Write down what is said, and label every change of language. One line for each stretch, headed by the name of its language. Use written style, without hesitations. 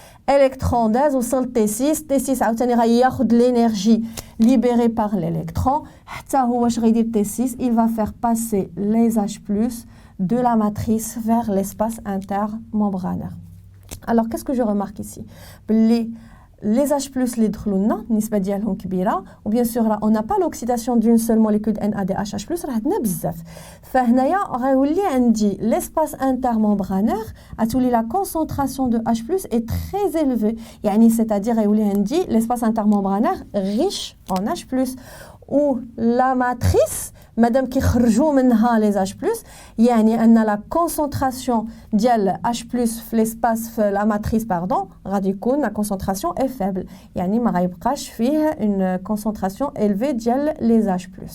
French: Électron
Arabic: داز وصل T6 عاوتاني غياخد
French: l'énergie libérée par l'électron
Arabic: حتى هو واش غيدير
French: T6 il va faire passer les H+ de la matrice vers l'espace intermembranaire. Alors qu'est-ce que je remarque ici? Les H+
Arabic: اللي دخلوا لنا النسبه ديالهم كبيره، وبيان سور
French: on n'a pas l'oxydation d'une seule molécule NADH+,
Arabic: راه عندنا بزاف. فهنايا غيولي عندي l'espace intermembranaire غتولي
French: la concentration de H+ est très élevée،
Arabic: يعني c'est-à-dire غيولي عندي l'espace intermembranaire riche en H+. ou la matrice مادام كيخرجوا منها les H+, يعني ان la concentration ديال H+ في l'espace في la matrice غادي يكون
French: la concentration est faible،
Arabic: يعني ما غيبقاش فيه une concentration élevée ديال les H+.